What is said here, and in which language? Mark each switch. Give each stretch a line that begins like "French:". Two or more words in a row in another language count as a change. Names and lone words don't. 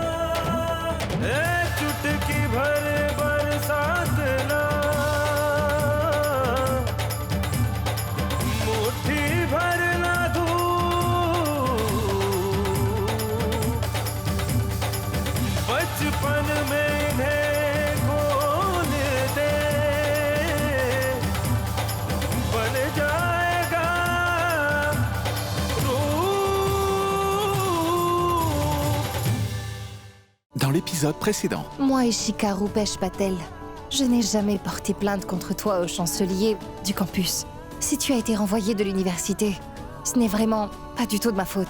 Hindi: चुटकी भर बरसात ना, मुट्ठी भर ना धूप, बचपन में इन्हें खोल दे, बन जाएगा
French: Dans l'épisode précédent. Moi, Ishika Rupesh Patel, je n'ai jamais porté plainte contre toi au chancelier du campus. Si tu as été renvoyé de l'université, ce n'est vraiment pas du tout de ma faute.